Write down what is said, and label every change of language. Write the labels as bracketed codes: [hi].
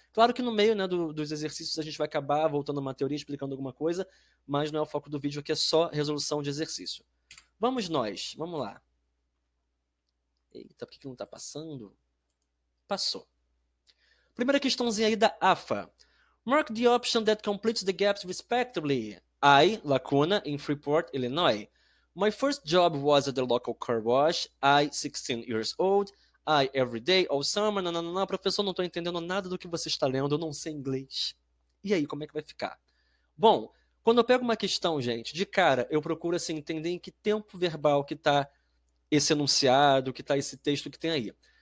[pt] Claro que no meio, né, dos exercícios a gente vai acabar voltando a uma teoria, explicando alguma coisa, mas não é o foco do vídeo, aqui é só resolução de exercício. Vamos lá. Eita, por que não está passando? Passou. Primeira questãozinha aí da AFA. [en] Mark the option that completes the gaps respectively. I, lacuna, in Freeport, Illinois. My first job was at the local car wash. I, 16 years old. I, every day, all summer. [pt] Não, não, não, professor, não estou entendendo nada do que você está lendo, eu não sei inglês. E aí, como é que vai ficar? Bom, quando eu pego uma questão, gente, de cara, eu procuro assim, entender em que tempo verbal que está esse enunciado, que está esse texto que tem aí.